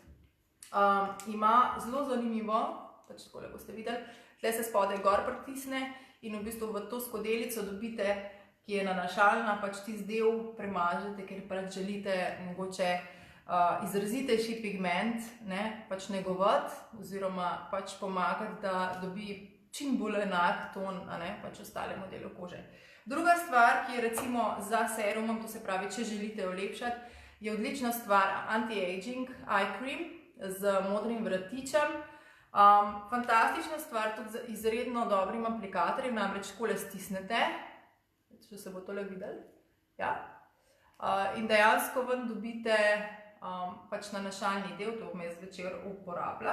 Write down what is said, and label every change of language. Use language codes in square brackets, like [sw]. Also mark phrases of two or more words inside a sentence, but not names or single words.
[sl] Ima zelo zanimivo, pač takole boste videli, tle se spodaj gor pritisne in v bistvu v to skodelico dobite, ki je nanašalna, pač tisti del premažete, ker pač želite mogoče izrazitejši pigment, pač negovati oziroma pač pomagati, da dobi čim bolj enak ton, pač ostalemu delu kože. Druga stvar, ki je recimo za serumom, to se pravi, če želite olepšati, je odlična stvar [en] anti-aging eye cream [sl] z modrim vratičem. Fantastična stvar tudi z izredno dobrim aplikatorjem, namreč takole stisnete, če se bo tole videli, ja. In dejansko ven dobite pač nanašalni del, to bom jaz zvečer uporabila.